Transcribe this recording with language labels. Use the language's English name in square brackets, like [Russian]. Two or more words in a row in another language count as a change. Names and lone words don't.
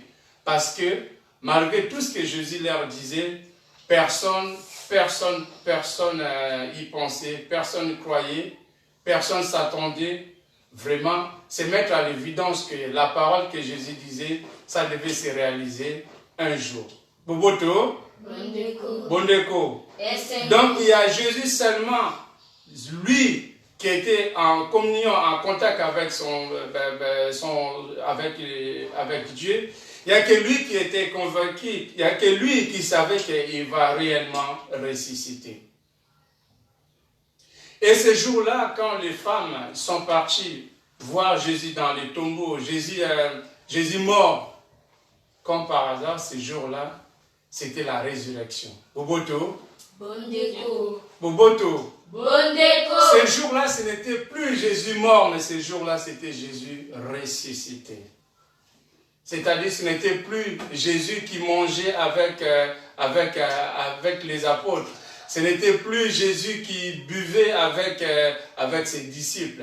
[French] Parce que, malgré tout ce que Jésus leur disait, personne y pensait, personne ne croyait, personne ne s'attendait vraiment se mettre à l'évidence que la parole que Jésus disait, ça devait se réaliser un jour. [Lingala] Boboto. Bondeko. Bondeko. Esengo. [French] Donc il y a Jésus seulement, lui qui était en communion, en contact avec avec Dieu. Il n'y a que lui qui était convaincu, il n'y a que lui qui savait qu'il va réellement ressusciter. Et ce jour-là, quand les femmes sont parties voir Jésus dans les tombeaux, Jésus mort, comme par hasard, ce jour-là, c'était la résurrection. [Lingala] Boboto. Bondeko. Boboto. Bondeko. [French] Ce jour-là, ce n'était plus Jésus mort, mais ce jour-là, c'était Jésus ressuscité. C'est-à-dire, ce n'était plus Jésus qui mangeait avec les apôtres. Ce n'était plus Jésus qui buvait avec ses disciples.